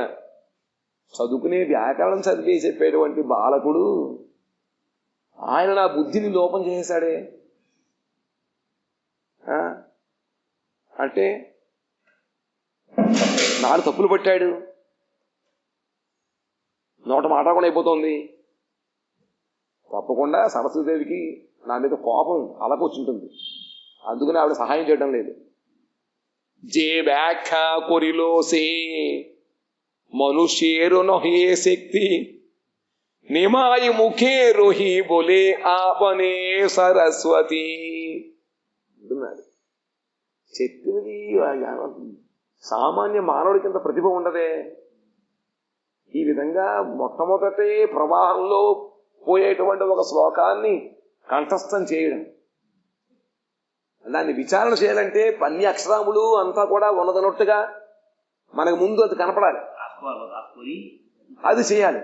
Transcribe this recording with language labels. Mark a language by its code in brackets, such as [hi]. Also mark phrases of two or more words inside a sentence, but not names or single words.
[te] చదువుకునే వ్యాకరణం చదివి చెప్పేటువంటి బాలకుడు ఆయన నా బుద్ధిని లోపం చేసేశాడే అంటే నాలుగు తప్పులు పట్టాడు, నోట మాట కూడా అయిపోతుంది. తప్పకుండా సరస్వతీదేవికి నా మీద కోపం అలకొచ్చుంటుంది, అందుకని ఆవిడ సహాయం చేయడం లేదు. [bn] যে ব্যাখ্যা করিল সে মনুষ্যের নহে শক্তি, নিমাই মুখে রহি বলে আপনে [te] సరస్వతి అంటున్నాడు. చెప్పినది సామాన్య మానవుడికి ఇంత ప్రతిభ ఉండదే. ఈ విధంగా మొట్టమొదటి ప్రవాహంలో పోయేటువంటి ఒక శ్లోకాన్ని కంఠస్థం చేయడం, దాన్ని విచారణ చేయాలంటే అన్ని అక్షరాములు అంతా కూడా ఉన్నదనట్టుగా మనకు ముందు అది కనపడాలి, అది చేయాలి.